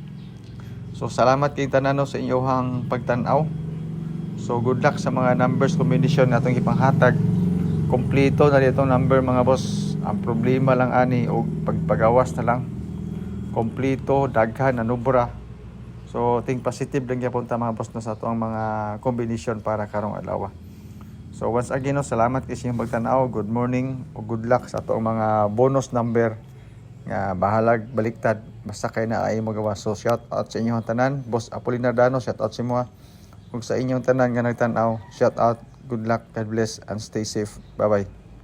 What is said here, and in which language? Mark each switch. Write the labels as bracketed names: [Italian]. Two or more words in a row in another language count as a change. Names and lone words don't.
[Cebuano] So salamat kay tanan sa inyong pagtan-aw. So good luck sa mga numbers combination natong ipanghatag. Kompleto na ditong number mga boss. Ang problema lang ani og pagpagawas na lang. Kompleto daghan na nubra. So [English] think positive [Cebuano] lang gyapon ta mga boss na sa ato ang mga combination para karong adlaw. So once again, no, salamat kasi yung pagtanaw. [English] Good morning [Cebuano] o [English] good luck [Cebuano] sa atong mga bonus number nga bahalag baliktad basta kay na ay magawa. So [English] shout out [Cebuano] sa inyong tanan, Boss Apolinar Dano, [English] shout out [Cebuano] sa mga ug sa inyong tanan nga nagtan-aw. [English] Shout out, good luck, God bless and stay safe. Bye bye.